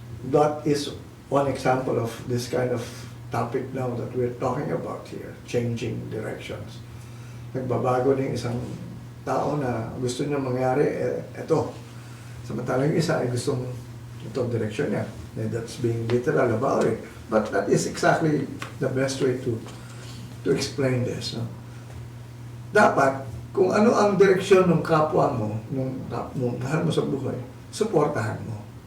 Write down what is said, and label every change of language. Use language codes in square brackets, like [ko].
[en] That is one example of this kind of topic now that we're talking about here, changing directions. [tl] Nagbabago ng isang tao na gusto niya mangyari, eto. Samantalang yung isa ay gustong itong direction niya. [en] And that's being literal about it. But that is exactly the best way to explain this. No? [tl] Dapat, kung ano ang direksyon ng kapwa mo, mahal mo sa buhay, suportahan mo.